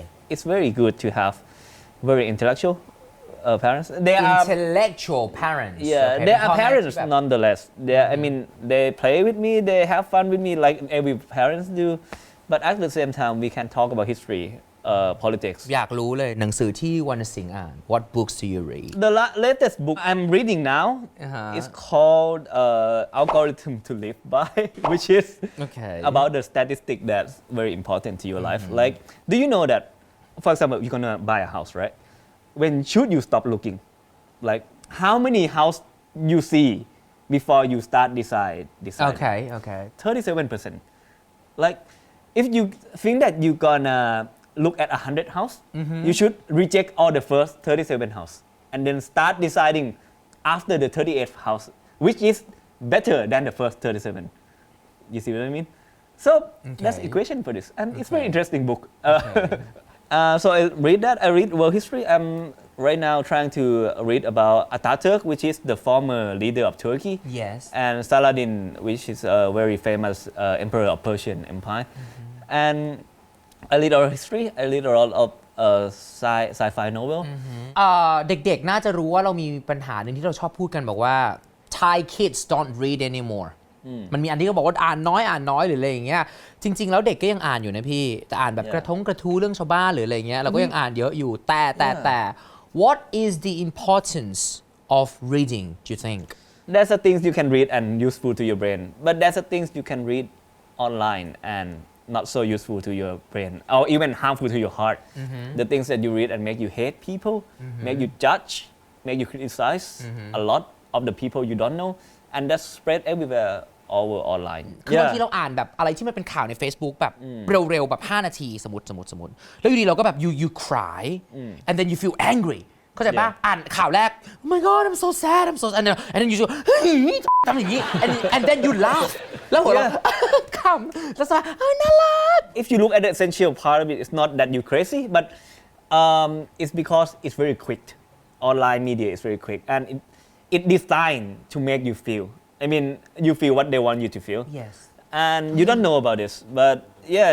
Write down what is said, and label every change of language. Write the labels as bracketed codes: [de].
[en] It's very good to have very intellectual parents. They are intellectual parents yeah, okay? they [th] เป็น [en] are [th] พ่อแม่ที่ [en] parents [th] แบบ [en] nonetheless. I mean, they play with me, they have fun with me like every parents do. But at the same time, we can talk about history, politics. [th] อยากรู้เลยหนังสือที่วรรณสิงห์อ่าน [en] What books do you read? The latest book I'm reading now is called Algorithm to Live By, which is Okay. about the statistic that's very important to your life. Like, do you know that, for example, you're gonna buy a house, right? When should you stop looking? Like, how many house you see before you start deciding? Okay 37%. Like, if you think that you're gonna look at 100 house, you should reject all the first 37 house and then start deciding after the 38th house, which is better than the first 37. You see what I mean? So that's equation for this, and it's very interesting book. So I read that. I read world history. I'm right now trying to read about Atatürk, which is the former leader of Turkey. Yes. And Saladin, which is a very famous emperor of Persian Empire. And I read our history. I read a lot of sci-fi novel. [th] เด็กๆน่าจะรู้ว่าเรามีปัญหาหนึ่งที่เราชอบพูดกันบอกว่า [en] Thai kids don't read anymore [th] มันมีอันที่เขาบอกว่าอ่านน้อยหรืออะไรอย่างเงี้ยจริงๆแล้วเด็กก็ยังอ่านอยู่นะพี่แต่อ่านแบบกระทู้เรื่องชาวบ้านหรืออะไรเงี้ยเราก็ยังอ่านเยอะอยู่แต่ [en] what is the importance of reading do you think There's the things you can read and useful to your brain, but there's the things you can read online and not so useful to your brain or even harmful to your heart. The things that you read and make you hate people, make you judge, make you criticize a lot of the people you don't know, and that's spread everywhere over online. [th] คือบางทีเราอ่านแบบอะไรที่มันเป็นข่าวใน Facebook แบบเร็วๆแบบ5นาทีสมมติแล้วอยู่ดีเราก็แบบ [en] you cry and then you feel angry [th] เข้าใจป่ะอ่านข่าวแรก [en] oh my god I'm so sad and then you [th] ทำอย่างนี้ [en] and then you laugh [th] แล้วหัวเราะข ำแล้วสว่าน่ารัก [en] If you look at the essential part of it, it's not that you crazy, but it's because it's very quick. Online media is very quick, and it designed to make you feel. I mean, you feel what they want you to feel. Yes. And you don't know about this, but yeah,